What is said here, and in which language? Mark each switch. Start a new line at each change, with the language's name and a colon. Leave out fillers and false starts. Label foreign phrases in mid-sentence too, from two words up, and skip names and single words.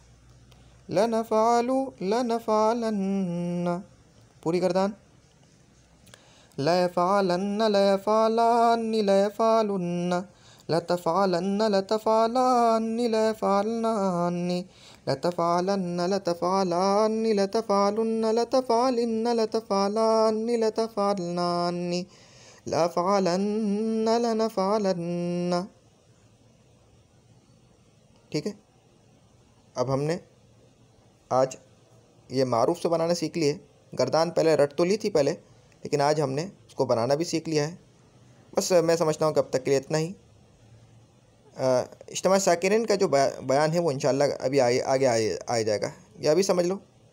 Arabic: لا نفعلُ، لا نفعلنّ,
Hindi: पूरी गर्दान,
Arabic: لا يفعلنّ، لا يفعلانّ، لا يفعلُنّ، لا تفعلنّ، لا تفعلانّ، لا يفعلنانّ، لا تفعلنّ، لا تفعلانّ، لا تفعلُنّ، لا تفعلِنّ، لا تفعلانّ، لا تفعلنانّ، لا أفعلنّ، لا نفعلنّ.
Hindi: ठीक है। अब हमने आज ये मारूफ से बनाना सीख लिए। गर्दान पहले रट तो ली थी पहले, लेकिन आज हमने उसको बनाना भी सीख लिया है। बस मैं समझता हूँ कि अब तक के लिए इतना ही। इज्तिमा साकिरीन का जो बयान है वो इंशाअल्लाह अभी आगे आ जाएगा, या अभी समझ लो।